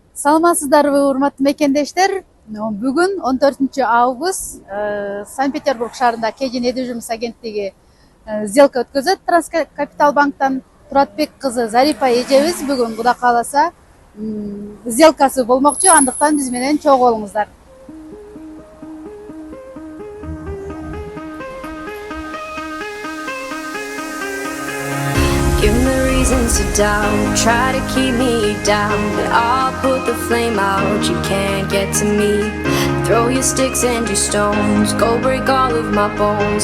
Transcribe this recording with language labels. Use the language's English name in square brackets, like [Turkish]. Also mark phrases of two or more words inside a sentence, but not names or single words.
[Kyrgyz] Саламатсыздарбы, урматтуу мекендештер. Бүгүн 14 август Санкт-Петербург шаарында Кежин недвижимость агенттиги сделка өткөзөт. Транскапитал банктан Туратбек кызы Зарипа эжебиз бүгүн Кудай кааласа сделкасы болмокчу. Андыктан биз менен чогуу болуңуздар. [English] Give me reasons to doubt, try to keep me down, but I'll put the flame out, you can't get to me. Throw your sticks and your stones, go break all of my bones.